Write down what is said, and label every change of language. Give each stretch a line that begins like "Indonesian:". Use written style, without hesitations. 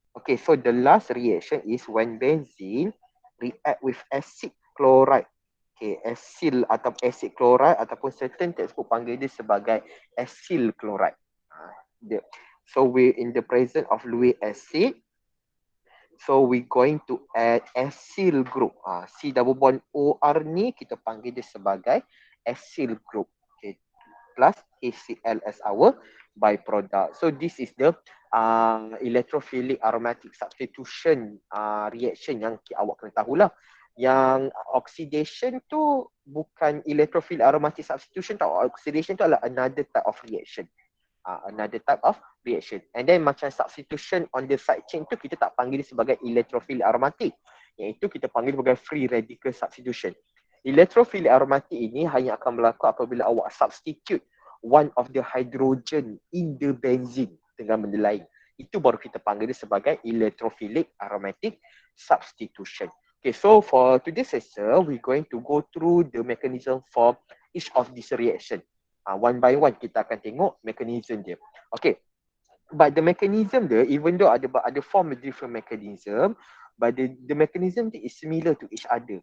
English: Okay, so the last reaction is when benzene react with acid chloride. Okay, acyl atau acid chloride ataupun certain textbook
Malay: panggil dia sebagai
English: acyl chloride. So we in the presence of Lewis acid, so we going to add acyl group.
Malay: C double bond OR ni kita panggil dia sebagai acyl group.
English: Okay, plus HCl as our byproduct. So this is the electrophilic aromatic substitution reaction
Malay: yang awak kena tahulah. Yang oxidation tu bukan
English: electrophilic aromatic substitution
Malay: tau.
English: Oxidation
Malay: tu adalah
English: another type of reaction. Another type of reaction. And then macam substitution on the side chain
Malay: tu kita tak panggil dia sebagai
English: electrophilic aromatic.
Malay: Iaitu kita panggil sebagai
English: free radical substitution. Electrophilic aromatic ini hanya akan berlaku apabila awak substitute one of the hydrogen in the benzene
Malay: dengan benda lain. Itu baru kita panggil dia sebagai electrophilic aromatic substitution.
English: Okay, so for today's session, we're going to go through the mechanism for each of this reaction. One by one,
Malay: kita akan tengok
English: mechanism dia. Okay, but the mechanism dia, even though ada form of different mechanism, but the mechanism is similar to each other.